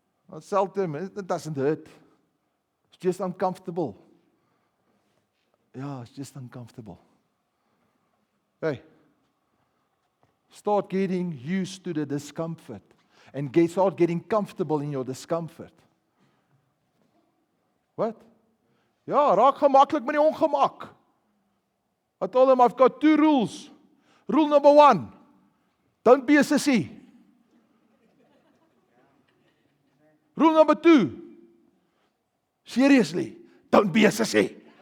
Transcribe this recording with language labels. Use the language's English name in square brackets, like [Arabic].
[English] I'll tell them, it doesn't hurt. It's just uncomfortable. Yeah, it's just uncomfortable. Hey, start getting used to the discomfort and start getting comfortable in your discomfort. What? [Afrikaans] Ja, raak gemaklik met die ongemak. [English] I told them I've got 2 rules. Rule number 1, don't be a sissy. Rule number 2, seriously, don't be a sissy.